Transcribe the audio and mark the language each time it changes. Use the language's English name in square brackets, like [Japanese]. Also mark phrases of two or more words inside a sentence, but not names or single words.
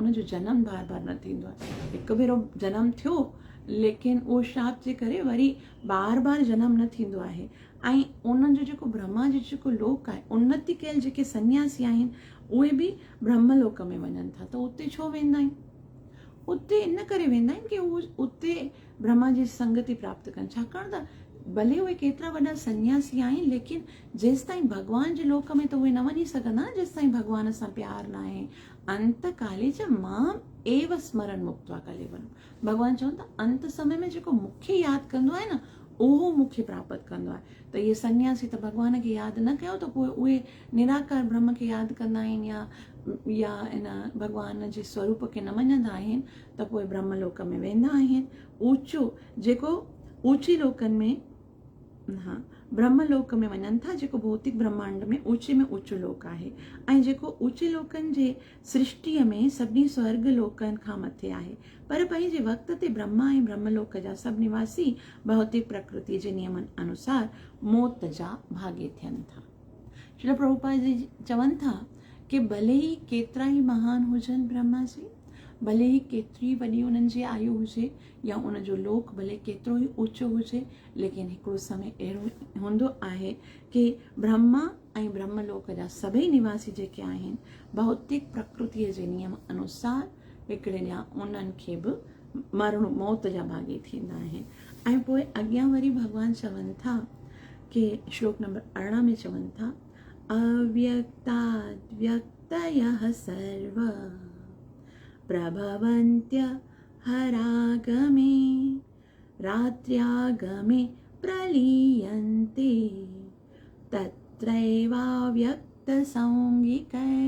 [Sindhi] उनजो जनम बार बार न थींदो आहे। हिकु भेरो जनम थियो, लेकिन उहो श्राप जे करे वरी बार बार जनम न थींदो आहे। ऐं उन्हनि जो जेको ब्रह्मा जो जेको लोक आहे, उन्नति कयल जेके सन्यासी आहिनि उहे बि ब्रह्मलोक में वञनि था। त उते छो वेंदा आहिनि? उते इन करे वेंदा आहिनि कि उते ब्रह्मा जी संगति प्राप्त कनि। छाकाणि त भले उहे केतिरा वॾा सन्यासी आहिनि, लेकिन जेसि ताईं भॻवान जे लोक में त उहे न वञी सघंदा, जेसि ताईं भॻवान सां प्यारु न आहे। [Sanskrit] अंत काले च मां एव स्मरण मुक्त्वा कलेवरम। [Sindhi] भॻवान चवनि था अंत समय में जेको मूंखे यादि कंदो आहे न, उहो मूंखे प्राप्त कंदो आहे। त इहे सन्यासी त भॻवान खे यादि न कयो, त पोइ उहे निराकार ब्रह्म खे यादि कंदा आहिनि या इन भॻवान जे स्वरूप खे न मञंदा आहिनि, त पोइ ब्रह्मलोक में वेंदा आहिनि। ऊचो जेको ऊची लोकनि में, हाँ, ब्रह्मलोक में वञनि था, जेको भौतिक ब्रह्मांड में ऊचो लोक आहे। ऐं जेको ऊचे लोकनि जे सृष्टिअ में सभिनी स्वर्ग लोकनि खां मथे आहे। पर पंहिंजे वक़्त ते ब्रह्मा ऐं ब्रह्मलोक जा सभु निवासी भौतिक प्रकृति जे नियमनि अनुसार मौत जा भाॻे थियनि था। श्रील प्रभुपाद जी चवनि था कि भले ई केतिरा ई महान हुजनि ब्रह्मा जी, भले ई केतिरी वॾी उन्हनि जी आयु हुजे या उनजो लोक भले केतिरो ई ऊचो हुजे, लेकिन हिकिड़ो समय अहिड़ो हूंदो आहे कि ब्रह्मा ऐं ब्रह्मलोक जा सभई निवासी जेके आहिनि भौतिक प्रकृतिअ जे नियम अनुसार हिकिड़े ॾींहुं उन्हनि खे बि मरणो मौत जा भाॻे थींदा आहिनि। ऐं पोइ अॻियां वरी भॻवान चवनि था कि श्लोक नंबर 18 में चवनि था [Sanskrit] अव्यक्ताद् व्यक्तयः सर्व प्रभवन्त्य हरागमे रात्र्यागमे प्रलीयन्ते तत्रैवाव्यक्तसंज्ञिकै।